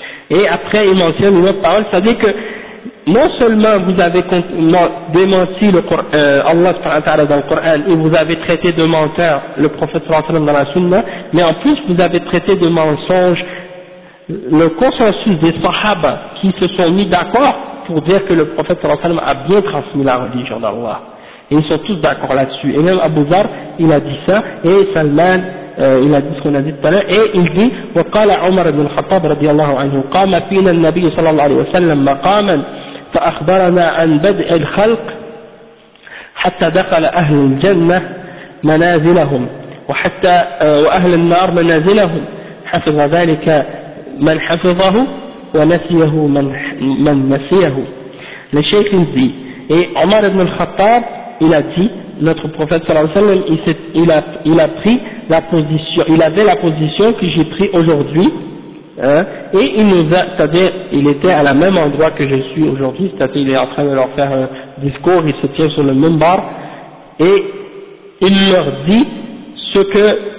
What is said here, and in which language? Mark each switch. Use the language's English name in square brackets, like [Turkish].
[French] Et après, il mentionne une autre parole, c'est-à-dire que, non seulement vous avez démenti Allah dans le Coran et vous avez traité de menteur le prophète dans la Sunna, mais en plus vous avez traité de mensonge le consensus des Sahaba qui se sont mis d'accord pour dire que le prophète a bien transmis la religion d'Allah. Et ils sont tous d'accord là-dessus. Et même Abu Dharr, il a dit ça, et Salman, il a dit ce qu'on a dit tout à l'heure, et il dit, [Arabic] « وَقَالَ عُمَرَ بْنُ الْخَطَابِ رَضِيَ اللَّهُ عَنْهُ قَامَ فِينَ النَّبِيُّ صَلَى اللَّهُ عَلَيْهِ وَسَلَّمْ مَقَامًا فَأَخْبَرَنَا عَنْ بَدْءِ الْخَلْقِ حَتَّى دَخَلَ أَهْلُ الْجَنَّةِ مَنَازِلَهُمْ وَأَهْلَ النَّارِ مَنَازِلَهُمْ حَفِظَ ذَلِكَ مَنْ حَفِظَهُ وَنَسِيَهُ مَنْ نَسِيَهُ. [French] Le cheikh il dit, et Omar ibn al-Khattab, il a dit, notre prophète sallallahu alayhi wa sallam, il a pris la position, il avait la position que j'ai pris aujourd'hui, hein, et il nous a, c'est-à-dire, il était à la même endroit que je suis aujourd'hui, c'est-à-dire, il est en train de leur faire un discours, il se tient sur le minbar, et il leur dit ce que